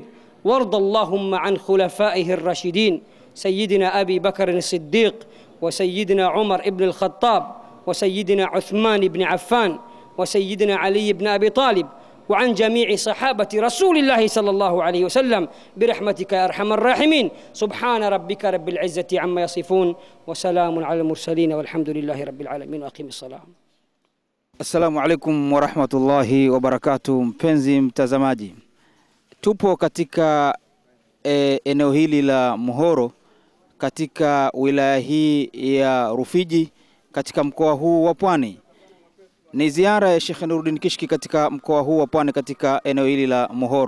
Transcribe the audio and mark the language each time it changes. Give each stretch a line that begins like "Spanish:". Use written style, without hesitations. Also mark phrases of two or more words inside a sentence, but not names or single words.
Arabic: وارض اللهم عن خلفائه الراشدين سيدنا أبي بكر الصديق وسيدنا عمر بن الخطاب وسيدنا عثمان بن عفان وسيدنا علي بن أبي طالب وعن جميع صحابة رسول الله صلى الله عليه وسلم برحمتك يا أرحم الراحمين. سبحان ربك رب العزة عما يصفون وسلام على المرسلين والحمد لله رب العالمين وأقيم الصلاة. السلام عليكم ورحمة الله وبركاته.
Swahili: Mpenzi mtazamaji, tupo katika eneo hili la Muhoro katika wilaya hii ya Rufiji katika mkoa huu wa Pwani. Ni ziara ya Sheikh Nuruddin Kishki katika mkoa huu wa Pwani katika eneo hili la Muhoro.